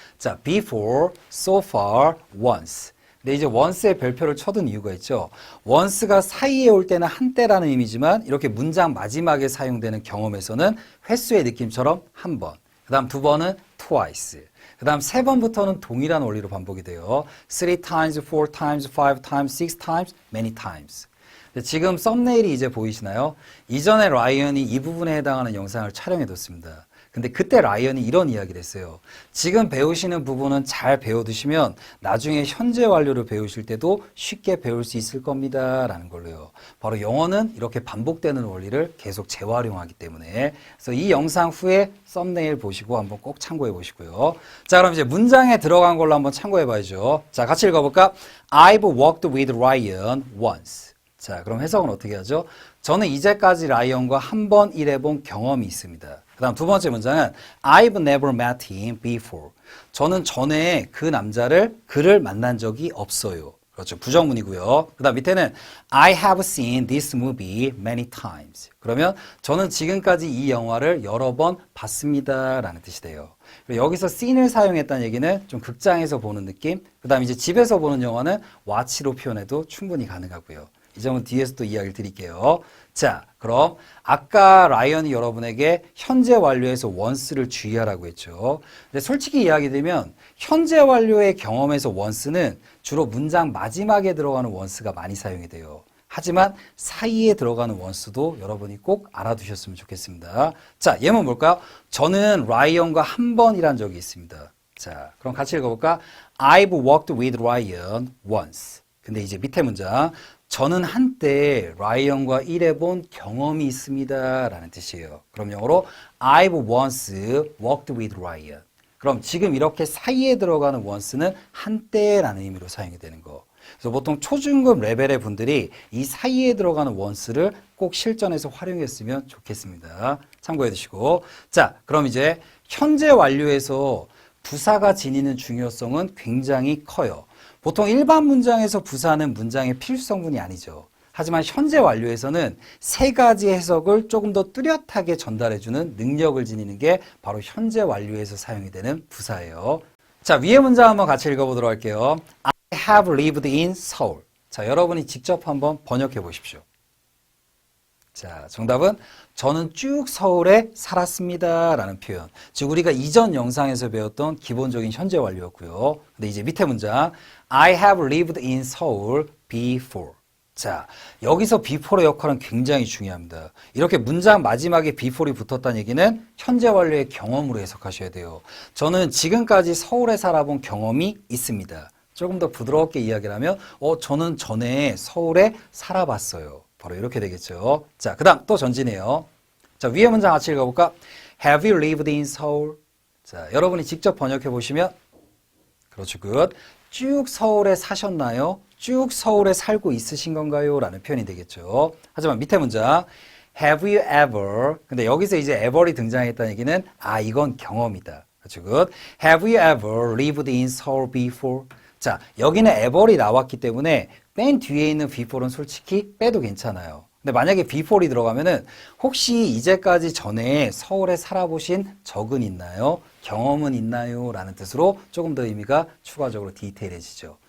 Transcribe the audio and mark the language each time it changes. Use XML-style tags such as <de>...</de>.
<en>자, before, so far, once.</en> <ko>근데 이제 once의 별표를 쳐둔 이유가 있죠. once가 사이에 올 때는 한때라는 의미지만 이렇게 문장 마지막에 사용되는 경험에서는 횟수의 느낌처럼 한 번. 그 다음 두 번은</ko> <en>twice.</en> <ko>그 다음 세 번부터는 동일한 원리로 반복이 돼요.</ko> <en>3 times, 4 times, 5 times, 6 times, many times.</en> <ko>지금 썸네일이 이제 보이시나요? 이전에 라이언이 이 부분에 해당하는 영상을 촬영해 뒀습니다. 근데 그때 라이언이 이런 이야기를 했어요. 지금 배우시는 부분은 잘 배워두시면 나중에 현재 완료를 배우실 때도 쉽게 배울 수 있을 겁니다. 라는 걸로요. 바로 영어는 이렇게 반복되는 원리를 계속 재활용하기 때문에. 그래서 이 영상 후에 썸네일 보시고 한번 꼭 참고해 보시고요. 자, 그럼 이제 문장에 들어간 걸로 한번 참고해 봐야죠. 자, 같이 읽어볼까?</ko> <en>I've walked with Ryan once.</en> <ko>자, 그럼 해석은 어떻게 하죠? 저는 이제까지 라이언과 한 번 일해본 경험이 있습니다. 그 다음 두 번째 문장은</ko> <en>I've never met him before.</en> <ko>저는 전에 그를 만난 적이 없어요. 그렇죠. 부정문이고요. 그 다음 밑에는</ko> <en>I have seen this movie many times.</en> <ko>그러면 저는 지금까지 이 영화를 여러 번 봤습니다. 라는 뜻이 돼요. 여기서 seen을 사용했다는 얘기는 좀 극장에서 보는 느낌. 그 다음 이제 집에서 보는 영화는 watch로 표현해도 충분히 가능하고요. 이 점은 뒤에서 또 이야기를 드릴게요. 자, 그럼 아까 라이언이 여러분에게 현재 완료에서 once를 주의하라고 했죠. 근데 솔직히 이야기드리면 현재 완료의 경험에서 once는 주로 문장 마지막에 들어가는 once가 많이 사용이 돼요. 하지만 사이에 들어가는 once도 여러분이 꼭 알아두셨으면 좋겠습니다. 자, 예문 볼까요? 저는 라이언과 한 번 일한 적이 있습니다. 자, 그럼 같이 읽어볼까?</ko> <en>I've walked with Ryan once.</en> <ko>근데 이제 밑에 문장. 저는 한때 라이언과 일해본 경험이 있습니다. 라는 뜻이에요. 그럼 영어로</ko> <en>I've once walked with Ryan.</en> <ko>그럼 지금 이렇게 사이에 들어가는 once는 한때라는 의미로 사용이 되는 거. 그래서 보통 초중급 레벨의 분들이 이 사이에 들어가는 once를 꼭 실전에서 활용했으면 좋겠습니다. 참고해 두시고. 자, 그럼 이제 현재 완료에서 부사가 지니는 중요성은 굉장히 커요. 보통 일반 문장에서 부사는 문장의 필수성분이 아니죠. 하지만 현재 완료에서는 세 가지 해석을 조금 더 뚜렷하게 전달해주는 능력을 지니는 게 바로 현재 완료에서 사용이 되는 부사예요. 자, 위의 문장 한번 같이 읽어보도록 할게요.</ko> <en>I have lived in Seoul.</en> <ko>자, 여러분이 직접 한번 번역해 보십시오. 자, 정답은 저는 쭉 서울에 살았습니다. 라는 표현. 즉, 우리가 이전 영상에서 배웠던 기본적인 현재 완료였고요. 근데 이제 밑에 문장.</ko> <en>I have lived in Seoul before.</en> <ko>자, 여기서 before의 역할은 굉장히 중요합니다. 이렇게 문장 마지막에 before이 붙었다는 얘기는 현재 완료의 경험으로 해석하셔야 돼요. 저는 지금까지 서울에 살아본 경험이 있습니다. 조금 더 부드럽게 이야기를 하면, 저는 전에 서울에 살아봤어요. 바로 이렇게 되겠죠. 자, 그 다음 또 전진해요. 자, 위에 문장 같이 읽어볼까? Have you lived in Seoul? 자, 여러분이 직접 번역해 보시면, 그렇죠, good. 쭉 서울에 사셨나요? 쭉 서울에 살고 있으신 건가요? 라는 표현이 되겠죠. 하지만 밑에 문장,</ko> <en>have you ever?</en> <ko>근데 여기서 이제 ever이 등장했다는 얘기는, 이건 경험이다. 그렇죠, good.</ko> <en>Have you ever lived in Seoul before?</en> <ko>자, 여기는 ever이 나왔기 때문에 맨 뒤에 있는 before는 솔직히 빼도 괜찮아요. 근데 만약에 before이 들어가면은 혹시 이제까지 전에 서울에 살아보신 적은 있나요? 경험은 있나요? 라는 뜻으로 조금 더 의미가 추가적으로 디테일해지죠.</ko>